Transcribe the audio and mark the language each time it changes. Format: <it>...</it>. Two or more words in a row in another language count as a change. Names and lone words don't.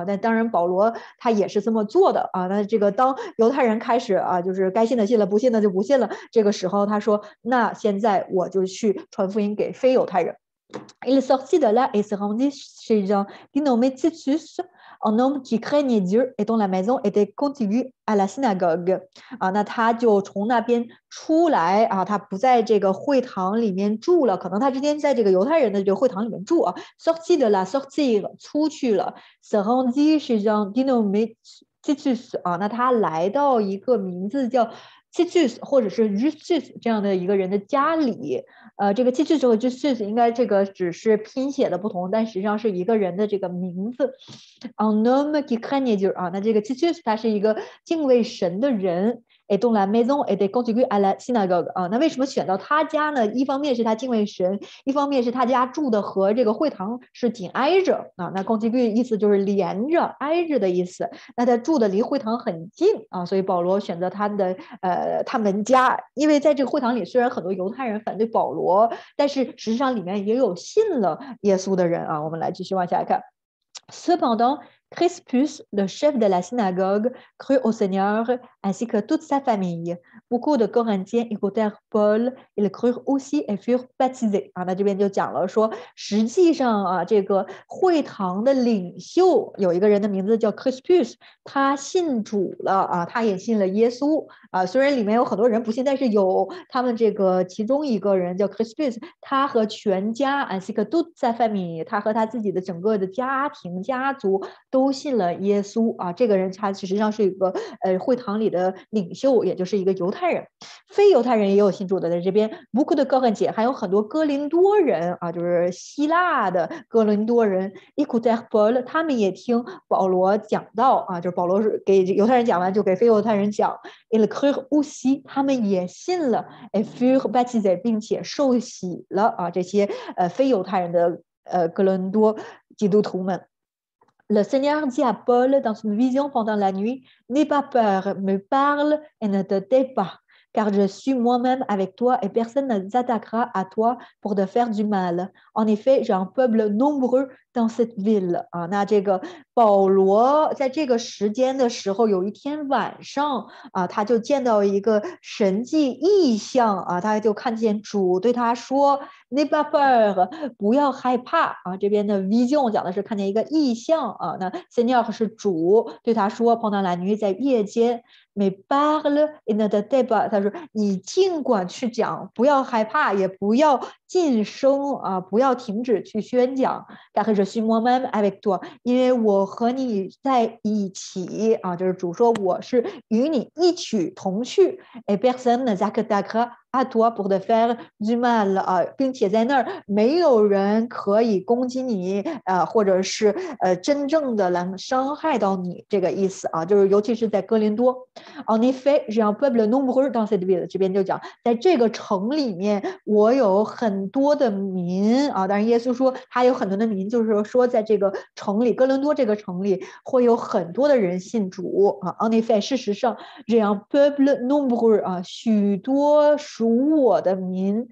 <zh>但当然保罗他也是这么做的啊。那这个当犹太人开始啊，就是该信的信了，不信的就不信了，这个时候他说，那现在我就去传福音给非犹太人。</zh> <fr>Il sortit de là et se rendit chez un dénommé Titus, un homme qui craignait Dieu et dont la maison était contiguë à la synagogue.</fr> <zh>啊，那他就从那边出来啊，他不在这个会堂里面住了，可能他之前在这个犹太人的这个会堂里面住啊。</zh> <fr>Sortit de là, sortir</fr> <zh>出去了</zh> <fr>se rendit chez un dénommé Titus</fr> <zh>啊，那他来到一个名字叫 Titus 或者是 Justus 这样的一个人的家里。这个 Titus 和 Justus 应该这个只是拼写的不同，但实际上是一个人的这个名字。</zh> <fr>Un homme qui craignait Dieu</fr> <zh>啊，那这个 Titus 他是一个敬畏神的人。</zh> <fr>Et dont la maison était contiguë à la synagogue</fr> <zh>啊，那为什么选到他家呢？一方面是他敬畏神，一方面是他家住的和这个会堂是紧挨着啊。那 contiguë 意思就是连着、挨着的意思。那他住的离会堂很近啊，所以保罗选择他们家，因为在这个会堂里，虽然很多犹太人反对保罗，但是实际上里面也有信了耶稣的人啊。我们来继续往下看。</zh> <fr>Cependant, Crispus, le chef de la synagogue, crut au Seigneur ainsi que toute sa famille. Beaucoup de Corinthiens écoutèrent Paul, ils crurent aussi et furent baptisés.</fr> <zh>啊，那这边就讲了说，实际上啊，这个会堂的领袖有一个人的名字叫 Crispus，他信主了啊，他也信了耶稣啊。虽然里面有很多人不信，但是有他们这个其中一个人叫 Crispus，他和全家</zh> <fr>ainsi que toute sa famille，</fr> <zh>他和他自己的整个的家庭家族都信了耶稣啊。这个人他实际上是一个会堂里的领袖，也就是一个犹太人。非犹太人也有信主的，在这边</zh> <fr>beaucoup de Corinthiens</fr> <zh>还有很多哥林多人啊，就是希腊的哥林多人</zh> <fr>écoutèrent Paul，</fr> <zh>他们也听保罗讲道啊，就是保罗是给犹太人讲完就给非犹太人讲</zh> <fr>ils crurent aussi，</fr> <zh>他们也信了</zh> <fr>et furent baptisés，</fr> <zh>并且受洗了啊，这些非犹太人的哥林多基督徒们。</zh> <fr>Le Seigneur dit à Paul dans une vision pendant la nuit, n'aie pas peur, me parle et ne te tais pas, car je suis moi-même avec toi et personne ne s'attaquera à toi pour te faire du mal. En effet, j'ai un peuple nombreux dans cette ville.</fr> <zh>啊，那这个保罗在这个时间的时候，有一天晚上啊，他就见到一个神迹异象啊，他就看见主对他说</zh> <fr>n'aie pas peur，</fr> <zh>不要害怕啊。这边的 vision 讲的是看见一个异象啊，那 Seigneur 是主对他说</zh> <fr>pendant la nuit</fr> <zh>在夜间</zh> <fr>mais parle et ne te tais pas，</fr> <zh>他说你尽管去讲，不要害怕，也不要噤声啊，不要停止去宣讲。</zh> <fr>car je suis moi-même avec toi，</fr> <zh>因为我和你在一起啊，就是主说我是与你一起同去。et</zh> <fr>personne ne s'attaquera à toi pour te faire du mal</fr> <zh>啊，并且在那儿没有人可以攻击你或者是真正的来伤害到你，这个意思啊，就是尤其是在哥林多。</zh> <fr>En effet, j'ai un peuple nombreux dans cette ville，</fr> <zh>这边就讲在这个城里面我有很多的民啊，当然耶稣说他有很多的民，就是说在这个城里哥林多这个城里会有很多的人信主啊。</zh> <fr>En effet，</fr> <zh>事实上</zh> <fr>j'ai un peuple nombreux</fr> <zh>啊，许多属我的民</zh>